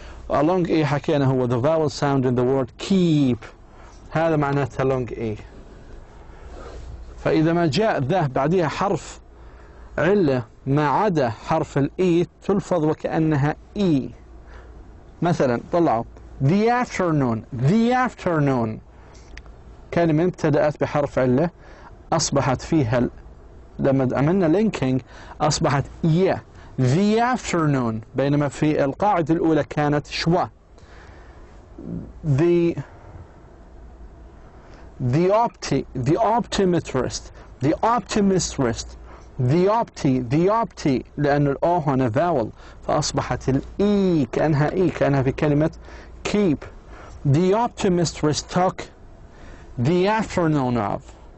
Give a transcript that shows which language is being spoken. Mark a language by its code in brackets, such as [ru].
[en] A long E [ar] حكينا هو [en] the vowel sound in the word keep، [ar] هذا معناتها [en] long E. [ar] فإذا ما جاء the بعدها حرف علة ما عدا حرف الإي تلفظ وكأنها إي. مثلا طلعوا the afternoon كلمة ابتدأت بحرف علة أصبحت فيها لما عملنا linking أصبحت the afternoon، بينما في القاعدة الأولى كانت شوى. the opti لأن الأو هنا vowel فأصبحت الإي كأنها إي كأنها في كلمة keep. [en] The optometrist took the afternoon of.